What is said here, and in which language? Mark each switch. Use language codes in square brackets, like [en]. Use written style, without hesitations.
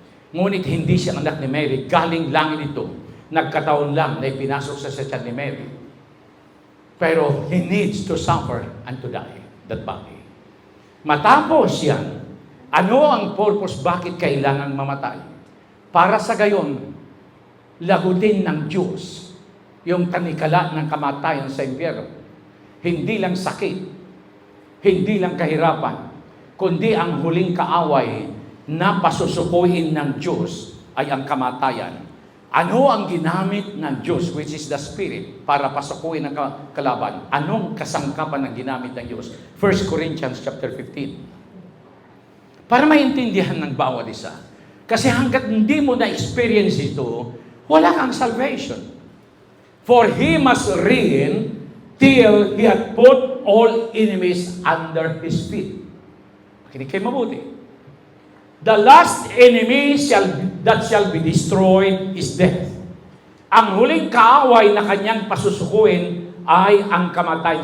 [tl] Ngunit hindi siya anak ni Mary, galing langit ito. Nagkataon lang na ipinasok sa tiyan ni Mary. [en] Pero He needs to suffer and to die, that body. [tl] Matapos yan, ano ang purpose bakit kailangan mamatay? Para sa gayon, lagutin ng Diyos yung tanikala ng kamatayan sa impyerno. Hindi lang sakit, hindi lang kahirapan, kundi ang huling kaaway na pasusukuhin ng Diyos ay ang kamatayan. Ano ang ginamit ng Diyos, [en] which is the Spirit, [tl] para pasukuhin ang kalaban? Anong kasangkapan ng ginamit ng Diyos? 1 Corinthians chapter 15. Para maintindihan ng bawat isa. Kasi hanggat hindi mo na-experience ito, wala kang salvation. [en] For He must reign till He hath put all enemies under His feet. [tl] Makinig kayo mabuti. [en] The last enemy that shall be destroyed is death. [tl] Ang huling kaaway na kanyang pasusukuin ay ang kamatayan.